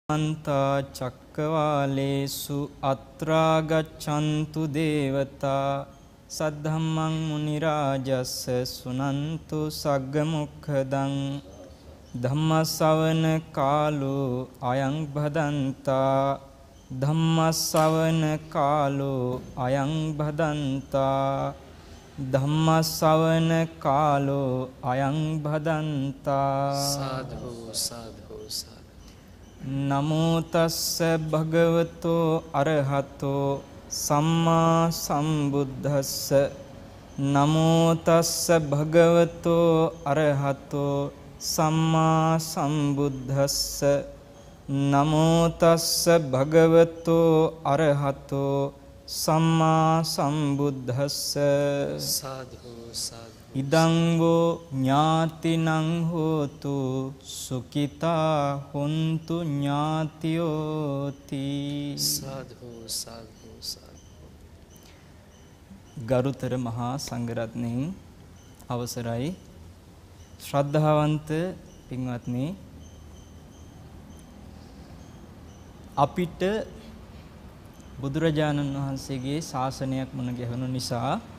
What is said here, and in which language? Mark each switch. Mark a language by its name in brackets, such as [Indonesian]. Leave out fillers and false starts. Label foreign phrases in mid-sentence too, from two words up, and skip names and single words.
[Pali] අන්තා චක්කවාලේසු අත්‍රා ගච්ඡන්තු දේවතා සද්ධම්මං මුනි රාජස්ස සුනන්තු සග්ග මොක්ඛදං ධම්මස්සවන කාලෝ අයං භදන්තා ධම්මස්සවන කාලෝ අයං භදන්තා ධම්මස්සවන කාලෝ අයං භදන්තා සාධු සාධු සාධු නමෝ තස්ස භගවතෝ අරහතෝ සම්මා සම්බුද්දස්ස නමෝ තස්ස භගවතෝ අරහතෝ සම්මා සම්බුද්දස්ස නමෝ තස්ස භගවතෝ අරහතෝ සම්මා සම්බුද්දස්ස සාධු සාධු ඉදං වූ ඥාතිනං හෝතු සුඛිතා හොන්තු ඥාතියෝති සාධු සාධු සාධු [Sinhala] ගරුතර මහා සංඝරත්නයන් අවසරයි ශ්‍රද්ධාවන්ත පින්වත්නි අපිට බුදුරජාණන් වහන්සේගේ ශාසනයක් මුණ ගැහුණු නිසා